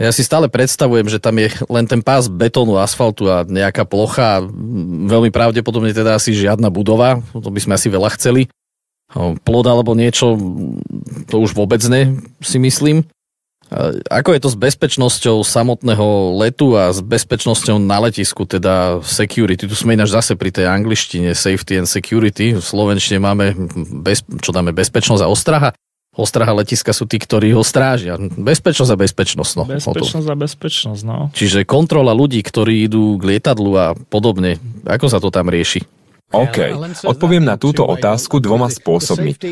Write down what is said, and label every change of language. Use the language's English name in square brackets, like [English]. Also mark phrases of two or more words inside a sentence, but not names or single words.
[Slovak] Ja si stále predstavujem, že tam je len ten pás betónu, asfaltu a nejaká plocha, veľmi pravdepodobne teda asi žiadna budova, to by sme asi veľa chceli. Plod alebo niečo, to už vôbec ne, si myslím. Ako je to s bezpečnosťou samotného letu a s bezpečnosťou na letisku, teda security? Tu sme ináč zase pri tej angličtine [English] safety and security. [Slovak] V slovenčine máme, bezpečnosť a ostraha. Ostraha letiska sú tí, ktorí ho strážia. Bezpečnosť a bezpečnosť. No, bezpečnosť a bezpečnosť, no. Čiže kontrola ľudí, ktorí idú k lietadlu a podobne. Ako sa to tam rieši? OK, odpoviem na túto otázku dvoma spôsobmi.